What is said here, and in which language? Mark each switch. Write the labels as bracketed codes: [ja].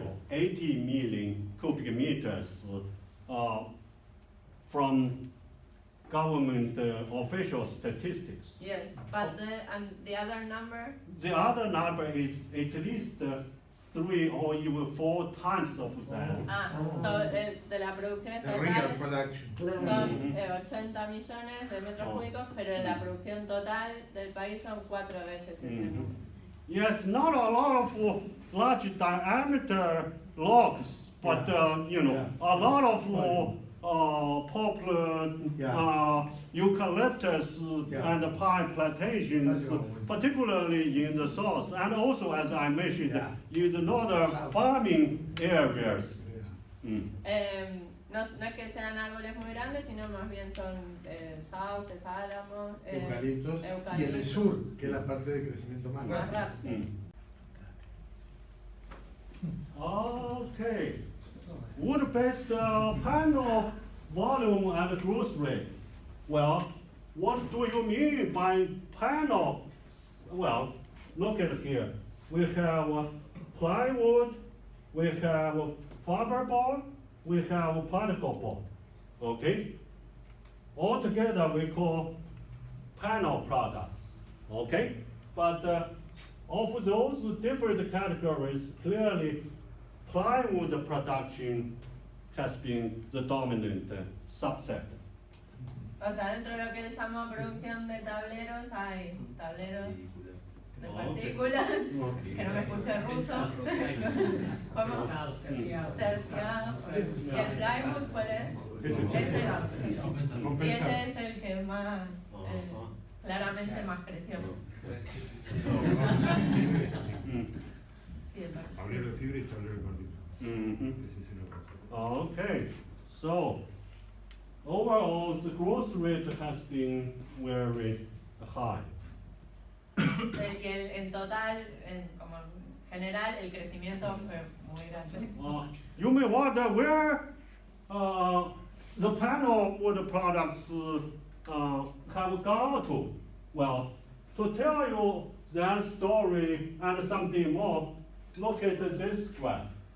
[en] 80 million cubic meters from government official statistics. Yes, but the other number? The other number is at least 3 or even 4 times of that. [es] So de la producción [en] The real [es] estatal [en] production. [es] son 80 millones de metros cúbicos, pero la producción total del país son 4 veces ese número. [en] Yes, not a lot of large diameter logs, but Yeah. a lot of poplar, Yeah. eucalyptus, Yeah. and pine plantations, That's right. particularly in the south, and also, as I mentioned, Yeah. in the northern South. farming areas. Mm. [es] No, no es que sean árboles muy grandes, sino más bien son sauces, álamos, Eucaliptos y en el eucaliptos. sur, que es la parte de crecimiento más Más rápido. rápido. Mm. [en] Okay. Wood-based panel volume and growth rate. Well, what do you mean by panel? Well, look at here. We have plywood, we have fiberboard, we have particle board. Okay? All together we call panel products. Okay? But of those different categories, clearly plywood production has been the dominant subset. [es] O sea, dentro de lo que él llama producción de tableros, hay tableros de partículas, que no me escuché ruso, ¿cómo? Terciado. ¿Y el plywood cuál es? Ese. Ese. Y Compensado. ese es el que más, claramente más creció. Mm. Sí, el partículas. Tablero de fibra y tablero de partículas. Mhm. Ese es el otro. [en] Okay, so overall the growth rate has been very high. [es] Y en total, como en general, el crecimiento fue muy grande. [en] You may wonder where the panel wood products have gone to. Well, to tell you that story and something more, look at this graph.